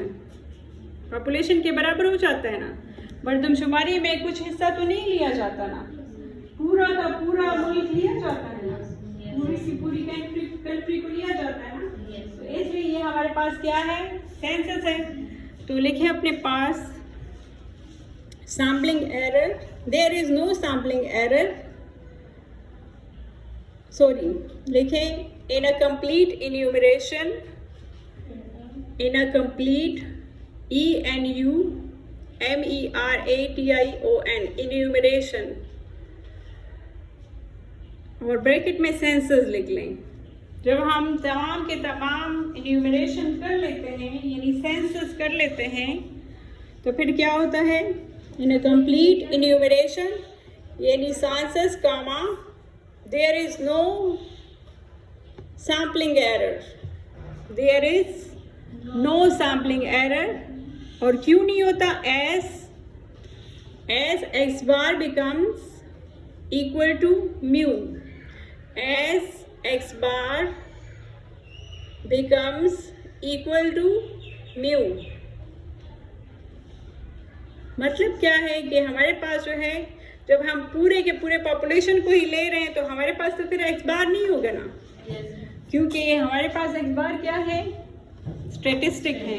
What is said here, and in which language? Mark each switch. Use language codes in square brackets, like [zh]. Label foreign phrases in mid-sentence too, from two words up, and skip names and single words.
[hi] पॉपुलेशन के बराबर हो जाता है ना। मरदमशुमारी में कुछ हिस्सा तो नहीं लिया जाता ना, पूरा का पूरा मुल्क लिया जाता है ना, पूरी की पूरी कंट्री को लिया जाता है ना। तो इसलिए ये हमारे पास क्या है? [en] सेंसस [hi] है। तो लिखे अपने पास [en] sampling error, there is no sampling error, sorry लिखे in a complete enumeration, in a complete enumeration, enumeration, [hi] और ब्रैकेट में सेंसस लिख लें। जब हम तमाम के तमाम enumeration कर लेते हैं यानी सेंसस कर लेते हैं तो फिर क्या होता है? [en] in a complete enumeration यानी सेंसस कामा there is no sampling error, there is no sampling error। [hi] और क्यों नहीं होता? [en] as x bar becomes equal to mu, as x bar becomes equal to mu। [hi] मतलब क्या है कि हमारे पास जो है जब हम पूरे के पूरे पॉपुलेशन को ही ले रहे हैं तो हमारे पास तो फिर x बार नहीं होगा ना, क्योंकि हमारे पास x बार क्या है? स्टैटिस्टिक है।